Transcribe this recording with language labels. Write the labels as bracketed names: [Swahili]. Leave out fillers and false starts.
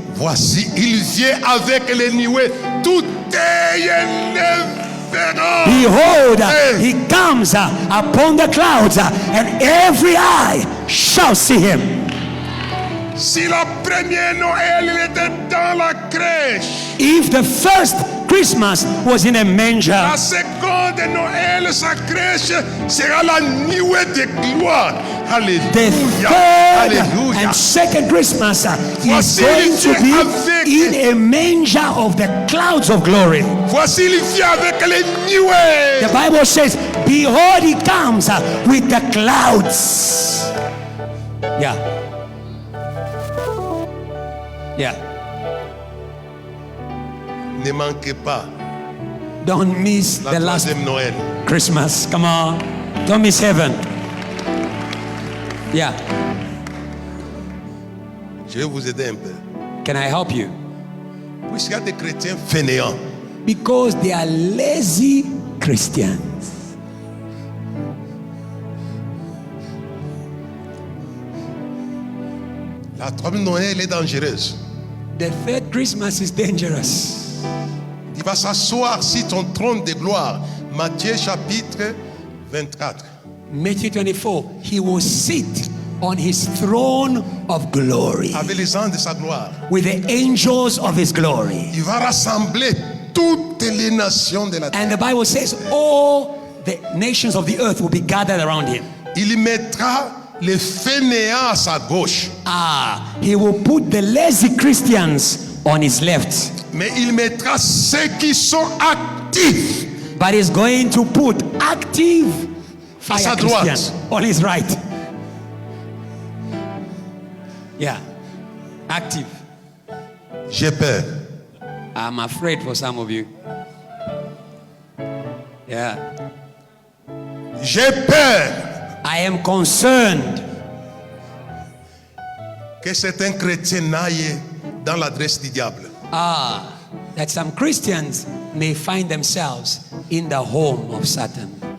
[French] Voici, il vient avec les nuées. Tout œil le verra. [English] Behold, Hey. he comes upon the clouds, and every eye shall see him. [French] Si la première Noël il était dans la crèche, [English] If the first Christmas was in a manger, [French] la seconde Noël, sa crèche sera la nuée de gloire. [English] the [French] Alléluia. [English] third [French] Alléluia. [English] and second Christmas is [French] Voici [English] going to be [French] avec- [English] in a manger of the clouds of glory. [French] Voici, il vient avec les nuées. [English] The Bible says, behold, he comes with the clouds. Yeah. Yeah. [French] Ne manquez pas [English] Don't miss [French] la [English] the last [French] troisième Noël. [English] Christmas. Come on. Don't miss heaven. Yeah. [French] Je vais vous aider un peu. [English] Can I help you? [French] Puisqu'il y a des chrétiens fainéants, [English] Because they are lazy Christians. [French] la troisième Noël est dangereuse. [English] The third Christmas is dangerous. [French] Il va s'asseoir sur ton trône de gloire. Matthieu chapitre 24. [English] Matthew 24, he will sit on his throne of glory [French] Avec les anges de sa gloire. [English] with the angels of his glory. [French] Il va rassembler toutes les nations de la terre. [English] And the Bible says all the nations of the earth will be gathered around him. [French] Il mettra les fainéants à sa gauche. [English] He will put the lazy Christians on his left, [French] Mais il mettra ceux qui sont actifs [English] but he's going to put active [French] à sa [English] fire [French] droite. [English] Christians on his right. Yeah, active. [French] J'ai peur. [English] I'm afraid for some of you. Yeah, [French] J'ai peur [English] I am concerned [French] que certains chrétiens n'aillent dans l'adresse du diable. [English] that some Christians may find themselves in the home of Satan